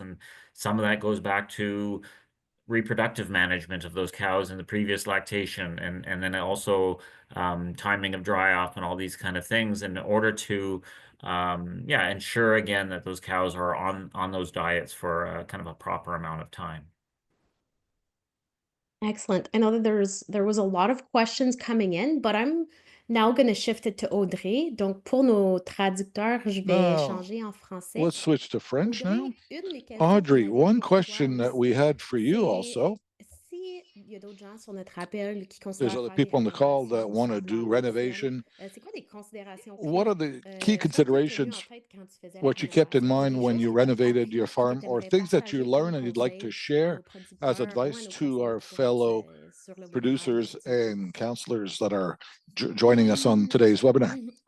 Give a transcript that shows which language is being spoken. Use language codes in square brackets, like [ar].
[en] And some of that goes back to reproductive management of those cows in the previous lactation, and then also timing of dry off and all these kind of things in order to ensure again that those cows are on those diets for kind of a proper amount of time. Excellent. I know that there was a lot of questions coming in, but I'm now going to shift it to Audrey. [fr] Donc, pour nos traducteurs, je vais changer en français. [en] Let's switch to French now. Audrey, one question that we had for you also. There's other people on the call that want to do renovation. What are the key considerations, what you kept in mind when you renovated your farm, or things that you learned and you'd like to share as advice to our fellow producers and counselors that are joining us on today's webinar?